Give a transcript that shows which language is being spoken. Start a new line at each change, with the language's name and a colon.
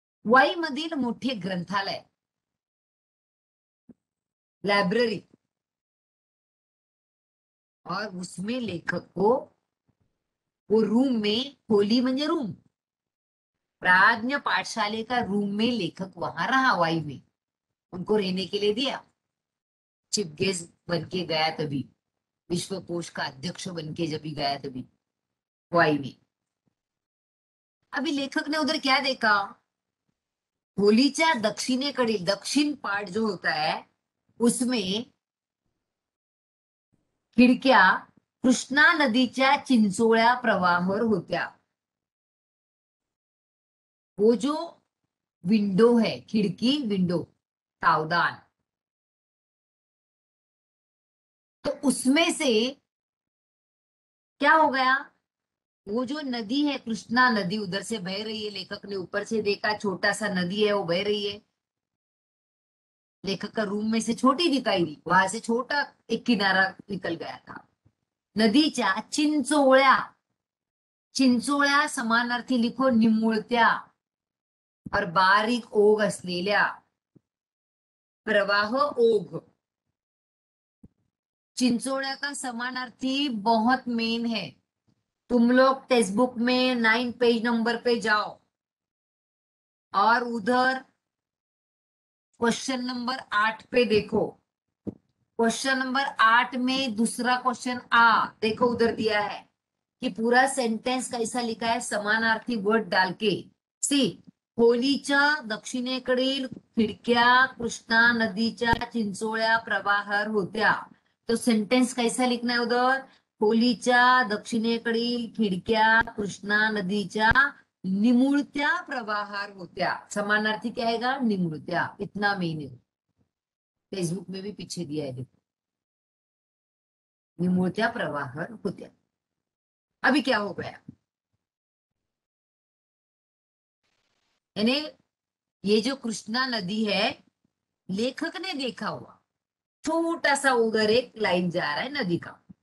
Marathi: वाई मधील मोठे ग्रंथालय,
Hindi: लाइब्रेरी, और उसमें लेखक को वो रूम में,
Marathi: खोली म्हणजे रूम,
Hindi: प्राज्ञ पाठशाले का रूम में लेखक वहां रहा वाई में, उनको रहने के लिए दिया. चीफ गेस्ट बन के गया तभी, विश्वकोश का अध्यक्ष बन के जब भी गया तभी वाई में. अभी लेखक ने उधर क्या देखा?
Marathi: खोलीच्या दक्षिणेकडील,
Hindi: दक्षिण पार्ट जो होता है
Marathi: उसमें खिडक्या कृष्णा नदीच्या चिंचोळ्या प्रवाहावर होत्या.
Hindi: वो जो विंडो है, खिड़की विंडो, तावदान, तो उसमें से क्या हो गया? वो जो नदी है, कृष्णा नदी उधर से बह रही है. लेखक ने ऊपर से देखा, छोटा सा नदी है वो बह रही है. लेखक का रूम में से छोटी दिखाई दी, वहां से छोटा एक किनारा निकल गया था.
Marathi: नदीच्या चिंचोळ्या, चिंचोळ्या समानार्थी लिखो निमुळत्या, और बारीक ओघ असलेल्या, प्रवाह ओघ.
Hindi: चिंचोळ्या का समानार्थी बहुत मेन है. तुम लोग टेक्स्ट बुक में 9 पेज नंबर पे जाओ और उधर क्वेश्चन नंबर 8 पे देखो. क्वेश्चन नंबर 8 में दूसरा क्वेश्चन देखो उधर दिया है कि पूरा सेंटेंस कैसा लिखा है, समानार्थी वर्ड डाल के.
Marathi: सी, खोलीच्या दक्षिणेकडील खिडक्या कृष्णा नदीच्या चिंचोळ्या प्रवाहार होत्या.
Hindi: तो सेंटेंस कैसा लिखना है उधर?
Marathi: खोलीच्या दक्षिणेकडील खिडक्या कृष्णा नदीच्या निमुळत्या प्रवाहार होत्या.
Hindi: समानार्थी क्या आएगा?
Marathi: निमुळत्या.
Hindi: इतना मेन है. फेसबुक में भी पीछे दिया है, देखो,
Marathi: निमुळत्या प्रवाह होत्या।
Hindi: अभी क्या हो गया, यानी ये जो कृष्णा नदी है, लेखक ने देखा हुआ, छोटा सा उधर एक लाइन जा रहा है नदी का।